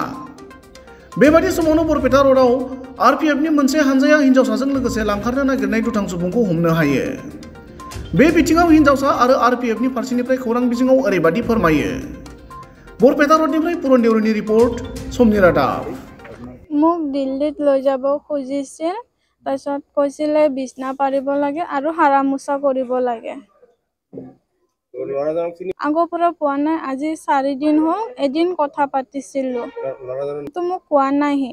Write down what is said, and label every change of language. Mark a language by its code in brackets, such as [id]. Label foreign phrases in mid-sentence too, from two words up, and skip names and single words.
[brx] बेबादि समावनो बरपेटा रडआव RPFनि मोनसे हानजाया हिन्जावसाजों लोगोसे लांखारनो नागिरनाय दुथां सुबुंखौ हमनो हायो। बे बिथिङाव हिन्जावसा आरो RPFनि फारसेनिफ्राय खौरां बिजोङाव ओरैबादि फोरमायो। बरपेटा रडनिफ्राय पुरन देउरिनि रिपर्ट, समनि रादाब। [as] মোক দিল্লীত লৈ যাব খুজিছিল, তাৰপিছত কৈছিলে বিছনা পাৰিব লাগে আৰু হাৰা মোচা কৰিব লাগে। আগৰ পৰা পোৱা নাই, আজি 4 দিন হ'ল। এদিন কথা পাতিছিলো, তো মোক কোৱা নাই।